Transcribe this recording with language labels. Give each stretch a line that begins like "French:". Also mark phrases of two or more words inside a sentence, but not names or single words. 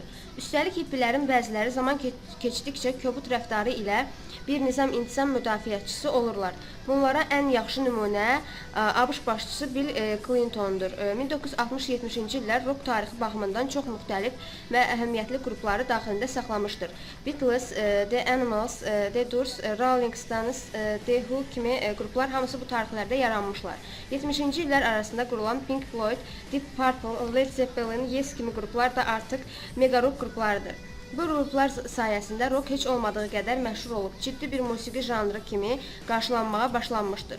Azerbaijani: Üstəlik hippilərin bəziləri zaman keçdikcə kobud rəftarı ilə bir nizam-intizam müdafiəçisi olurlar. Bunlara ən yaxşı nümunə ABŞ başçısı Bill Clinton'dur. 1960-70-ci illər rock tarixi baxımından çox müxtəlif və əhəmiyyətli qrupları daxilində saxlamışdır. Beatles, The Animals, The Doors, Rolling Stones, The Who kimi qruplar hamısı bu tarixlərdə yaranmışlar. 70-ci illər arasında qurulan Pink Floyd, Deep Purple, Led Zeppelin, Yes kimi qruplar da artıq mega rock qruplarıdır. Bu qruplar sayəsində rock heç olmadığı qədər məşhur olub, ciddi bir musiqi janrı kimi qarşılanmağa başlanmışdır.